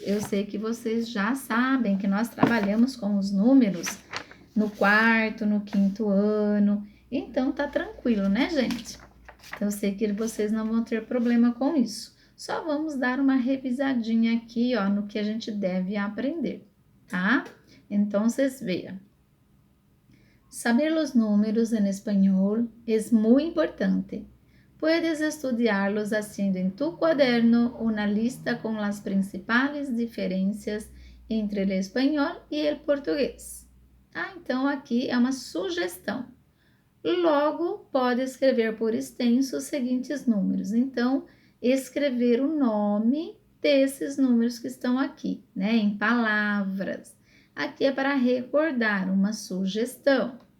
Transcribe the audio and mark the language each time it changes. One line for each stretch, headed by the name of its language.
Portuguese: Eu sei que vocês já sabem que nós trabalhamos com os números no quarto, no quinto ano. Então, tá tranquilo, né, gente? Então, eu sei que vocês não vão ter problema com isso. Só vamos dar uma revisadinha aqui, ó, no que a gente deve aprender, tá?
Spanish: Entonces, vea, saber los números en español es muy importante. Puedes estudiarlos haciendo en tu cuaderno una lista con las principales diferencias entre el espanhol e el português.
Portuguese: Ah, então aqui é uma sugestão. Logo, pode escrever por extenso os seguintes números. Então, escrever o nome desses números que estão aqui, né, em palavras. Aqui é para recordar uma sugestão.